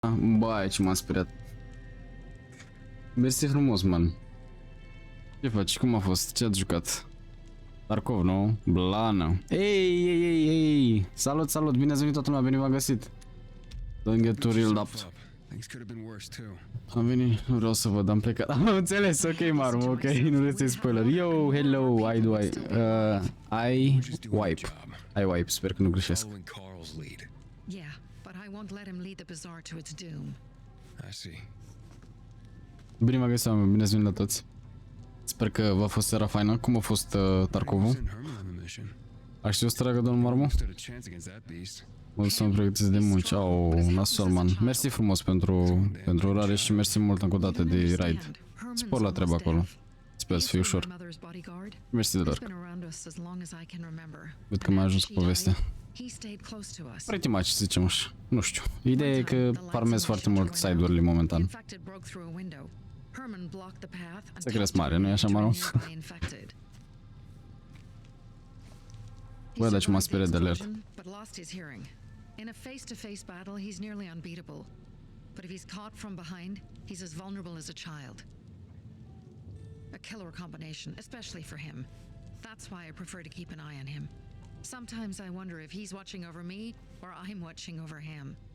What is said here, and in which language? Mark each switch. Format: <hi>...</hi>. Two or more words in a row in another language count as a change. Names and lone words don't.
<ro>Băi, ce m-a speriat. Mersi frumos, man. Ce faci? Cum a fost? Ce ați jucat? Tarkov, nu? Blană. Ei! Salut, salut! Bine ați venit toată lumea, bine v-am găsit.</ro> <en>Don't get too real up.</en> <ro>Am venit, nu vreau să văd, am plecat. Am înțeles, ok, Marm, ok, nu vreți să-i spoiler. Yo, hello, 𝒔𝒊𝒏𝒆, sper că nu greșesc.</ro> <en>Yeah, but I won't let him lead the Bazaar to its doom. I see.</en> <ro>Bine m-a găsit, oameni, bine ați venit la toți. Sper că v-a fost seara faină. Cum a fost Tarkovul? A știut să tragă domnul Marmu? O să mă pregătiți de munci. Au, nasol, man. Mersi frumos pentru urare și mersi mult încă o dată de raid. Spor la treabă acolo. Sper să fie ușor. Mersi de doar. Văd că m-a ajuns cu povestea.</ro> <en>Pretty much,</en> <ro>să zicem așa. Nu știu. Ideea e că farmez foarte mult side-urile momentan. Secret mare, nu-i așa, Maru? Bă, dar ce m-a speriat de alert.</ro> <en>In a face-to-face battle, he's nearly unbeatable. But if he's caught from behind, he's as vulnerable as a child. A killer combination, especially for him. That's why I prefer to keep an eye on him. Sometimes I wonder if he's watching over me or I'm watching over him.</en>